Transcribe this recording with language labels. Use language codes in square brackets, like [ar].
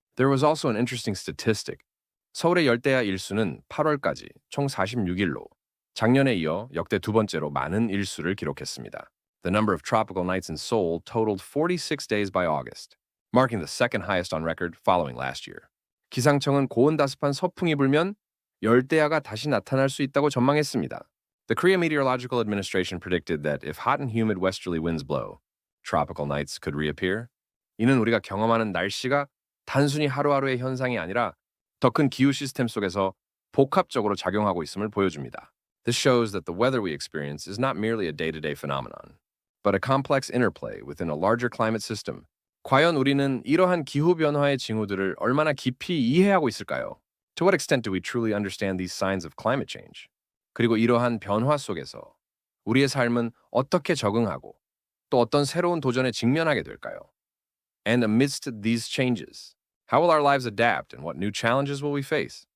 [en] There was also an interesting statistic. [ko] 서울의 열대야 일수는 8월까지 총 46일로 작년에 이어 역대 두 번째로 많은 일수를 기록했습니다. [en] The number of tropical nights in Seoul totaled 46 days by August, marking the second highest on record following last year. [ko] 기상청은 고온다습한 서풍이 불면 열대야가 다시 나타날 수 있다고 전망했습니다. [en] The Korea Meteorological Administration predicted that if hot and humid westerly winds blow, tropical nights could reappear. [ko] 이는 우리가 경험하는 날씨가 단순히 하루하루의 현상이 아니라 더 큰 기후 시스템 속에서 복합적으로 작용하고 있음을 보여줍니다. [en] This shows that the weather we experience is not merely a day-to-day phenomenon, but a complex interplay within a larger climate system. [ko] 과연 우리는 이러한 기후 변화의 징후들을 얼마나 깊이 이해하고 있을까요? [en] To what extent do we truly understand these signs of climate change? [ko] 그리고 이러한 변화 속에서 우리의 삶은 어떻게 적응하고 또 어떤 새로운 도전에 직면하게 될까요? [en] And amidst these changes, how will our lives adapt and what new challenges will we face?